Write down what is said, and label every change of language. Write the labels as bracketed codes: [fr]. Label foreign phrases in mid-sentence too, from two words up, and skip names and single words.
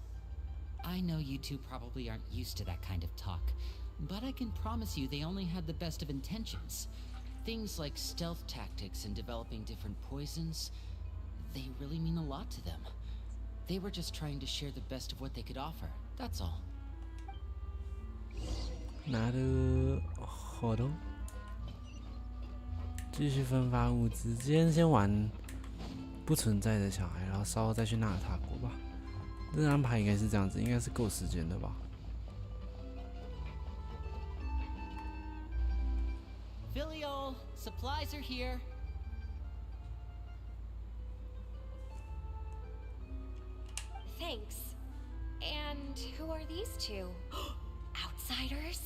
[en] I know you two probably aren't used to that kind of talk, but I can promise you they only had the best of intentions. Things like stealth tactics and developing different poisons, they really mean a lot to them. They were just trying to share the best of what they could offer, that's all. [ja] なるほど。 [zh] 继续分发物资，今天先玩不存在的小孩，然后稍后再去纳尔塔国吧。这个安排应该是这样子，应该是够时间的吧。 [en] Filial, supplies are here. thanks. And who are these two? Outsiders?